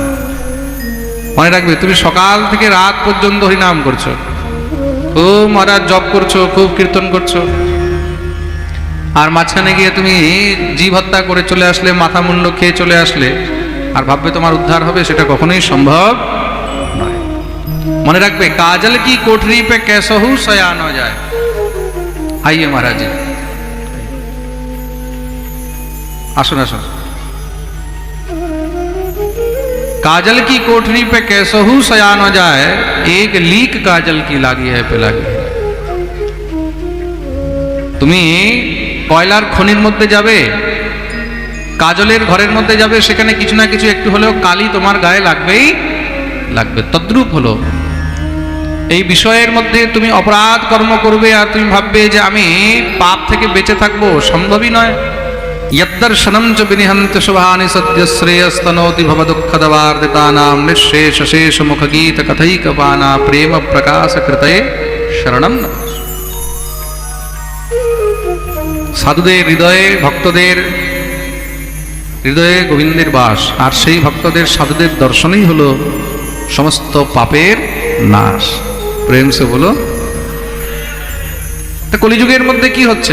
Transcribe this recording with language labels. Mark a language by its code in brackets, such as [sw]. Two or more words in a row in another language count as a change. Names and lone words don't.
[bn] মনে রাখবে, তুমি সকাল থেকে রাত পর্যন্ত হরিনাম করছো, খুব মহারাজ জপ করছো, খুব কীর্তন করছো, আর মাঝখানে গিয়ে তুমি জীব হত্যা করে চলে আসলে, মাথা মুন্ড খেয়ে চলে আসলে, আর ভাববে তোমার উদ্ধার হবে, সেটা কখনোই সম্ভব নয়। মনে রাখবে, [hi] काजल की कोठरी पे कैसहू सया न जाए। आइए महाराज जी, [bn] আসুন আসুন। [hi] काजल की कोठरी पे कैसहू सया न जाए, एक लीक काजल की लागी है पे लागी है। [bn] তুমি কয়লার খনির মধ্যে যাবে, কাজলের ঘরের মধ্যে যাবে, সেখানে কিছু না কিছু একটু হলেও কালি তোমার গায়ে লাগবেই লাগবে। তদ্রূপ হলো এই বিষয়ের মধ্যে তুমি অপরাধ কর্ম করবে আর তুমি ভাববে যে আমি পাপ থেকে বেঁচে থাকবো, সম্ভবই নয়। [sa] यद्दर्शनं च विनिहन्त शुभानि सद्य श्रेयस्तनोति भव दुःखदवार्दितानां निःशेष शेष मुखगीत कथैकपाना प्रेम प्रकाश कृतये शरणं नमः। [bn] সাধুদের হৃদয়ে, ভক্তদের হৃদয়ে গোবিন্দের বাস, আর সেই ভক্তদের সাধুদের দর্শনই হলো সমস্ত পাপের নাশ। [hi] प्रेम से बोलो। [bn] তা কলিযুগের মধ্যে কি হচ্ছে?